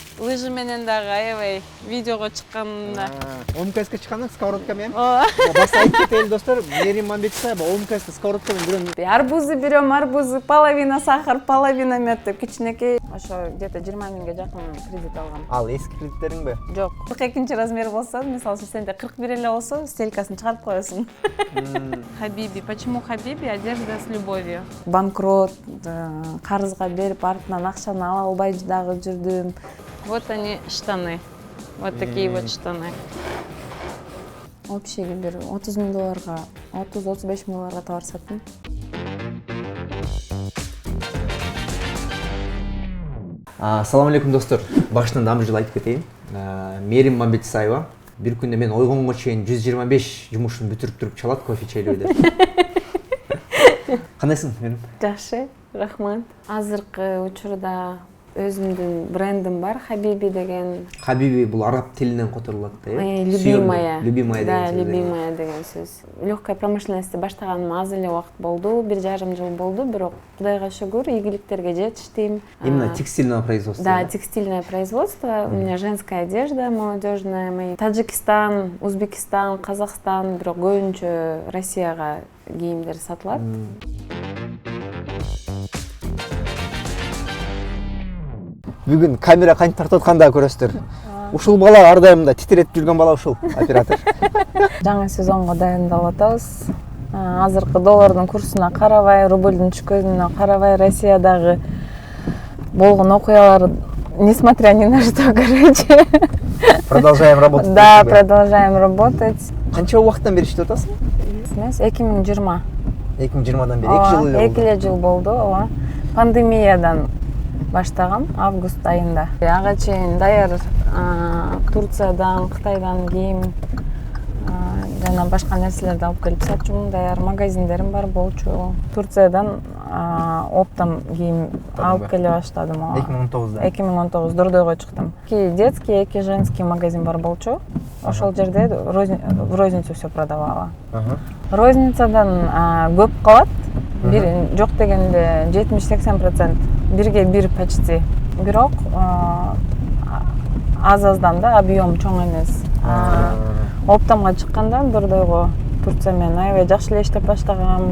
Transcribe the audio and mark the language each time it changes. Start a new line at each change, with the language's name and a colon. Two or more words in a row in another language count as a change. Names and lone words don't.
Kyrgyz: лыжи менен дагы аябай видеого чыкканымда. ОМКСке чыкканда сковородка менен. Ооба. Баса айтып кетели достор, Мерим Мамбетисаева ОМКСте сковородка менен жүрөм.
Russian: Арбузы берем, арбузы, половина сахар, половина мед
Kyrgyz: деп кичинекей. Ошо где-то 20 миңге жакын кредит алгам. Ал эски кредиттериңби? Жок. 42 размер болсо, мисалы үчүн сенде 41 эле болсо, стелькасын чыгарып коесуң.
Russian: Хабиби. Почему Хабиби? Одежда с любовью.
Kyrgyz: Банкрот, карызга берип артынан акчаны ала албай дагы жүрдүм.
Russian: Вот они штаны. Вот такие вот штаны.
Kyrgyz: Общий бир 30 миң долларга, 30-35 миң долларга товар саттым. Ассаламу алейкум достор. Башынан дагы бир жолу айтып кетейин. Мерим Мамбетисаева бир күндө мен ойгонго чейин 125 жумушун бүтүрүп туруп чалат кофе чейлөө деп. Кандайсың, Мерим? Жакшы, рахмат. Азыркы учурда өзүмдүн брендим бар, Хабиби деген. Хабиби бул араб тилинен которулат да, э?
Russian: Любимая.
Kyrgyz: Любимая деген Да, сөз. любимая деген сөз.
Russian: Легкая промышленностьти
Kyrgyz: баштаганыма аз эле убакыт болду, 1,5 жыл болду, бирок Кудайга шүгүр, ийгиликтерге жетиштим.
Russian: Именно текстильное производство. Да, текстильное производство. У меня женская одежда молодежная. Мои Таджикистан, Узбекистан, Казахстан,
Kyrgyz: бирок көбүнчө Россияга кийимдер сатылат. Бүгүн камера кантип тартып атканда көрөсүздөр. Ушул бала ар дайым да титиретип жүргөн бала ушул, оператор. Жаңы сезонго дайындалып атабыз. Азыркы доллардын курсуна карабай, рублдун түшкөнүнө карабай, Россиядагы болгон окуялар,
Russian: несмотря ни на что, короче. Продолжаем работать. Да, продолжаем работать.
Kyrgyz: Канча убакыттан бери иштеп атасың? 2020. 2020дан бери 2 жыл эле болду. 2 жыл болду, ооба. Пандемиядан баштагам, август айында. Ага чейин даяр Турциядан, Кытайдан кийим жана башка нерселерди алып келип сатчумун. Даяр магазиндерим бар болчу. Турциядан оптом кийим алып келе баштадым. 2019да. 2019 Дордойго чыктым. 2 детский, 2
Russian: женский магазин
Kyrgyz: бар болчу. Ошол жерде
Russian: в розницу все продавала.
Kyrgyz: Розницадан көп калат. Жок дегенде 70-80%. Бирге бир почти. Бирок аз-аздан да объем чоң эмес. Оптомго чыккандан Дордойго Турция менен аябай жакшы эле иштеп баштагам.